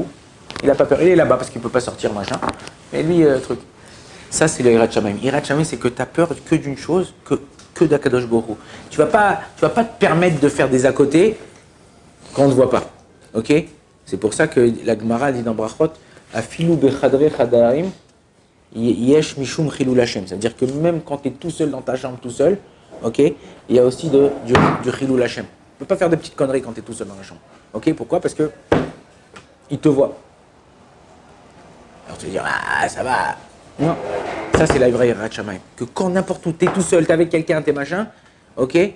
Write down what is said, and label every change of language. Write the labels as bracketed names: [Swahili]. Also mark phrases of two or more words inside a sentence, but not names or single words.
[French] Il n'a pas peur. Il est là-bas parce qu'il ne peut pas sortir, machin. Mais lui, truc. Ça, c'est le [Hebrew] יראת שמים. יראת שמים, [French] c'est que tu as peur que d'une chose, que d' [Hebrew] הקדוש ברוך הוא. [French] Tu ne vas pas te permettre de faire des à côté quand on ne te voit pas. Ok? C'est pour ça que la Gemara dit dans Brachot, [Hebrew] אפילו בחדרי חדרים יש משום חילול השם. [French] C'est-à-dire que même quand tu es tout seul dans ta chambre, tout seul, ok, il y a aussi du [Hebrew] חילול השם. [French] Tu ne peux pas faire de petites conneries quand tu es tout seul dans la chambre. Ok? Pourquoi? Parce que il te voit. Alors tu vas dire, ah, ça va. Non. Ça, c'est la vraie [Hebrew] יראת שמים. [French] Que quand n'importe où, tu es tout seul, tu es avec quelqu'un, tu es machin, ok?